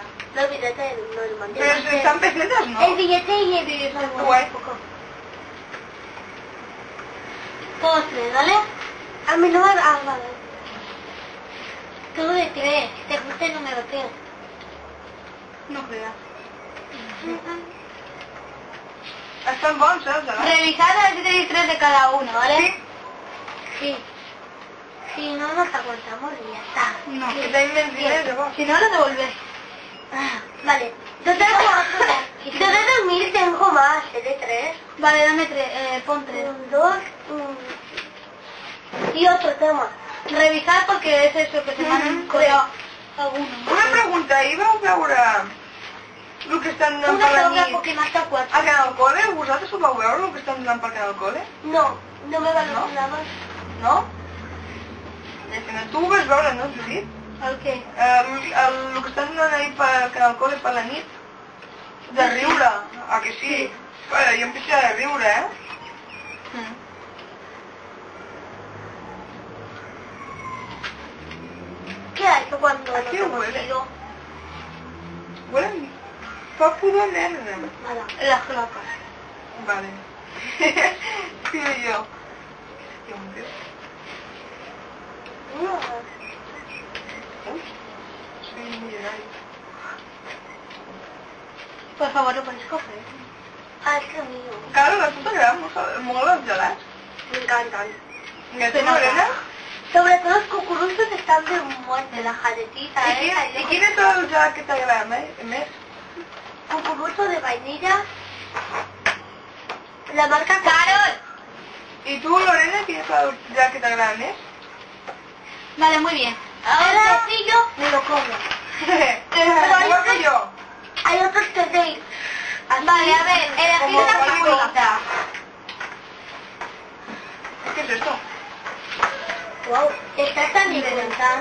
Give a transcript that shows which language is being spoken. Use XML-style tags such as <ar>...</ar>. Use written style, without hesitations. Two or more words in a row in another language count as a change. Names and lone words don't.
<es>No, el billete no lo mandé. Pero si están pesetas, ¿no? El billete y el billete son Guay. un poco. Todos 3, ¿vale? A mí no me... Ah, vale. Todo de 3. Te gusta el número 3. No creas.</es> <ca>Estan bons, els gelats?</ca> <es>Revisad a ver si tenéis 3 de cada uno, ¿vale? Sí. Si no, nos aguantamos y ya está. No.</es> <ca>Que tenim més diners, llavors.</ca> <es>Si no, lo devolvéis. Ah, vale. Yo de dormir tengo más, de 3. Vale, dame 3, pon 3. 2, y otro tema. Revisad porque es eso, que se me han colado algunos. Una pregunta,</es> <ca>ahir vau veure el que estan donant Una per la sola nit</ca> <es>porque mata 4.</es> <ca>a Canal Cole? Vosaltres ho vau veure, el que estan donant per Canal Cole?</ca> <es>No, no me van a nada.</es> <ca>No? Tu ho vas veure, no, Judit?</ca> <es>¿El qué?</es> <ca>El que estan donant ahir per Canal Cole per la nit? De riure, ah que sí? Bueno, jo empecé a riure,</ca> <es>¿Qué ha hecho cuando ¿A nos qué hemos huele? ido? Huele fa pudor negre. Nada. Las cloacas.</es> <ca>Vale. Sí, jo.</ca> <es>Soy millonario. Por favor, lo podéis coger. Ah, es que mío.</es> <ca>Claro, a tu t'agraden molt els gelats.</ca> <es>Me encantan.</es> <ca>I a tu, Lorena?</ca> <es>Sobre todo los cucuruchos están de muerte, la jaletita,</es> <ca>I quin és el gelat que t'agrada més?</ca> <es>Cucurucho de vainilla. La marca Carol.</es> <ca>I tu, Lorena, quin és el gelat que t'agrada més?</ca> <es>Vale, muy bien. Ahora el quesillo me lo como. Igual que yo. Hay otros que de... Vale, a ver, elegid Como una palito. favorita. ¿Qué es esto? Wow, estas también cuentan.</es>